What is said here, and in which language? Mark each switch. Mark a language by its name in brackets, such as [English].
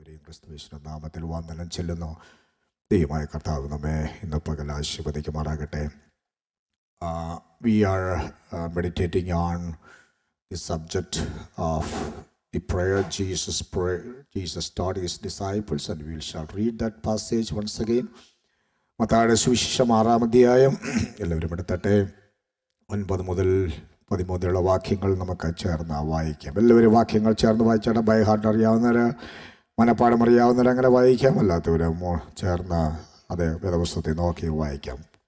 [Malayalam] ക്രിസ്തുയേശുവിന്റെ നാമത്തിൽ വന്ദനം ചെല്ലുന്നു. ദൈവമായ കർത്താവ് നമ്മെ ഇന്ന് പകൽ ആശീർവദിക്കുമാറാകട്ടെ. [English] We are meditating on the subject of the prayer Jesus taught his disciples, and we shall read that passage once again. [Malayalam] മത്തായിയുടെ സുവിശേഷം 6-ാം അധ്യായം എല്ലാവരും എടുത്തട്ടെ. 9 മുതൽ 13 വാക്യങ്ങൾ നമുക്ക് ചേർന്ന് വായിക്കാം. എല്ലാവരും വാക്യങ്ങൾ ചേർന്ന് വായിച്ചാൽ ബൈ ഹാർട്ട് അറിയാവുന്നവർ, മനപ്പാഠം അറിയാവുന്നവർ അങ്ങനെ വായിക്കാം. അല്ലാത്തവർ ചേർന്ന് അത് വേദപുസ്തകത്തിൽ നോക്കി വായിക്കാം.